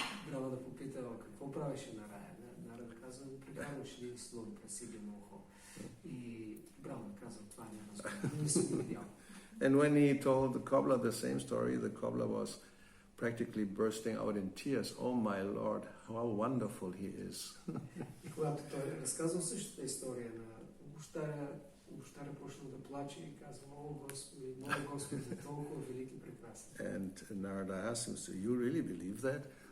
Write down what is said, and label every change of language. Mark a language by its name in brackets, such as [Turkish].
[Bulgarian] Брамана попитал какво правеше Нараяна. Нарада казал, прекарваш ли слон през иглено ухо. И Брамана казал, това не си го видял. [English] And when he told the cobbler the same story, the cobbler was practically bursting out in tears. Oh my Lord, how wonderful he is. [Bulgarian] И когато той разказал същата история на обощаря почнал да плаче и казва, о Господи, моля Господи, толкова велики и прекрасен. [English] And Narada asked him, so you really believe that?